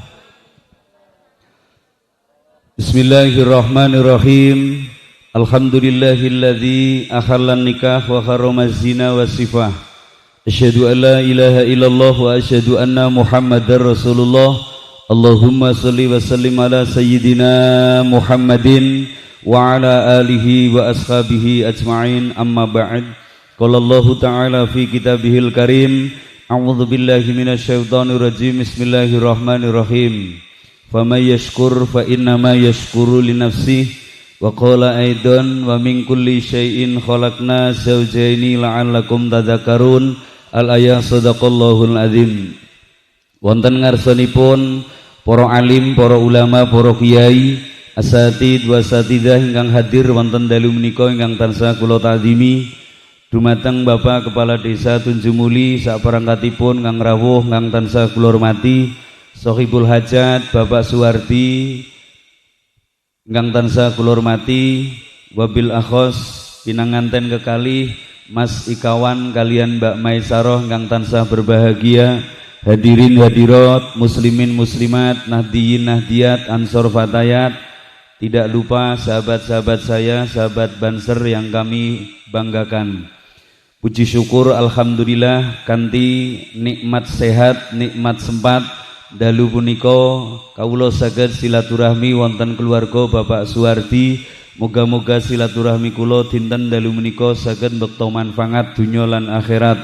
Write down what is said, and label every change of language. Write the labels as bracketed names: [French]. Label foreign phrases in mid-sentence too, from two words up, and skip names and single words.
[Arabic] Bismillahirrahmanirrahim. الحمد لله الذي أحل النكاح وحرم الزنا والسفاح. أشهد أن لا إله إلا الله وأشهد أن محمدا رسول الله. اللهم صل وسلم على سيدنا محمد وعلى آله وأصحابه أجمعين، أما بعد. قال الله تعالى في كتابه الكريم، أعوذ بالله من الشيطان الرجيم. بسم الله الرحمن الرحيم. فمن يشكر فإنما يشكر لنفسه وقال أيضا ومن كل شيء خلقنا زوجين لعلكم تذكرون. الآية صدق الله العظيم. [Javanese] Wonten ngarsanipun para alim, para ulama, para kiai, [Arabic] أساتيذ وأساتيذة [Javanese] ingkang hadir wonten dalu menika ingkang tansah kula ta'zimi. Dumateng Bapak Kepala Desa Tunjumuli saperangkatipun kang rawuh kang tansah kula hormati, Sohibul Hajat Bapak Suwardi kang tansah kula hormati, [Arabic] وبالأخص [Javanese] pinanganten kekalih Mas Ikawan kalian Mbak Maisaroh kang tansah berbahagia, hadirin hadirat, muslimin muslimat, nahdiyin nahdiyat, ansor fatayat, [Indonesian] tidak lupa sahabat-sahabat saya, sahabat Banser yang kami banggakan. [Javanese] Puji syukur alhamdulillah kanthi nikmat sehat, nikmat sempat dalu punika kawula saged silaturahmi wonten keluarga Bapak Suwardi. Moga-moga silaturahmi kula dinten dalu menika saged mbekta manfaat dunya lan akhirat.